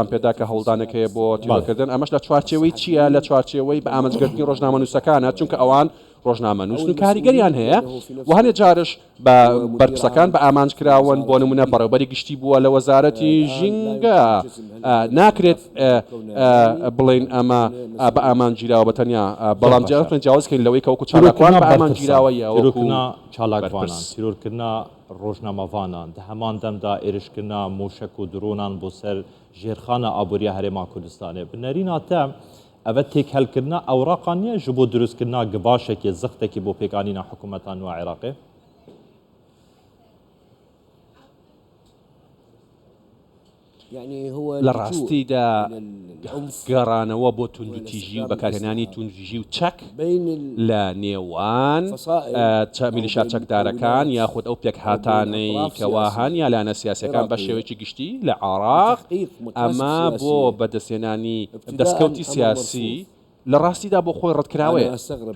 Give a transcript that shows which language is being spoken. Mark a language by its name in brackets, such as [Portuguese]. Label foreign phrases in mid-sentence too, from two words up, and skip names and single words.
[Central Kurdish] پێدا کە هەوڵدانەکەیە بۆ تیواکردن ئەمەش لە چوارچێوەی چییە لە چوارچێوەی بە ئامانجگرتنی ڕۆژنامەنووسەکانە چونکە ئەوان ڕۆژنامەنووس و کاریگەریان هەیە و هەندێک جارش بە بەرپرسەکان بە ئامانجکراون بۆ نمونە بەڕێوەبەری گشتی بووە لە وەزارەتی ژینگە ناکرێت بڵین ئەمە بە ئامانگیراوە بە تەنیا بەڵام جارتان جیاوازکەین لەوەی کە وەکو چالاکوان بە ئامانگیراوەیە [Kurdish] چالاکوانان تیرۆرکردنا ڕۆژنامەوانان دە هەمان دەمدا ئێرشکردنا موشک و درۆنان بۆ سەر ژێرخانە ئابووریە هەرێما کوردستانê بنەرîna te ev têkhelkirina ewraqan niye ji bo durustkirina gibaşekê zixtekî bo pêkanîna hikûmeta nû Iraqê? [Central Kurdish] لە ڕاستیدا گەڕانەوە بۆ توندوتیژی و بەکارهێنانی توندژی و چەک لە نێوان میلیشیا چەکدارەکان یاخود ئەو پێک هاتانەی کەوا هەن یا لایەنە سیاسیەکان بە شێوەیەکی گشتی لە عێراق ئەمە بۆ بەدەستهێنانی دەستکەوتی سیاسی لە ڕاستیدا بۆ خۆی ڕەتکراوەیە تۆ